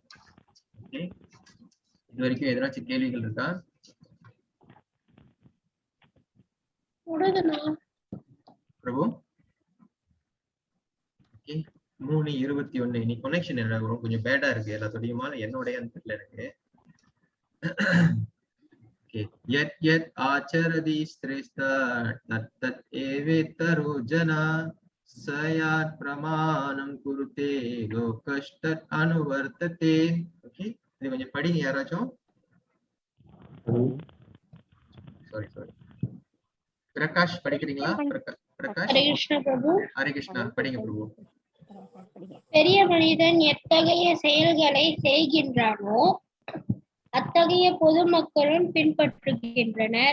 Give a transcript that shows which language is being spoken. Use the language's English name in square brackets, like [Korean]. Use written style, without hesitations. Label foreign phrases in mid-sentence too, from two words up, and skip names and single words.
[Tamil] ஓகே, இது வரைக்கும் எதனாச்சும் கேள்விகள் இருக்கா? பிரபு, ஓகே. 3:21. இன்னைக்கு கனெக்ஷன் என்ன கொஞ்சம் பேடா இருக்கு எல்லாத்தோடையுமா, என்னுடைய தெரியல எனக்கு. [Sanskrit] यत् यत् आचरति श्रेष्ठः तत् तत् एवेतरो जना सयात् प्रमाणं कुरुते लोकस्तत् अनुवर्तते. [Tamil] ओके, இது கொஞ்சம் படிங்க யாராச்சும். சாரி பிரகாஷ் படிக்கிறீங்களா? பிரகாஷ். ஹரே கிருஷ்ணா பிரபு. ஹரே கிருஷ்ணா, படிங்க பிரபு. பெரிய மனிதன் எத்தகைய செயல்களை செய்கின்றானோ அத்தகைய பொதுமக்களும் பின்பற்றுகின்றனர்.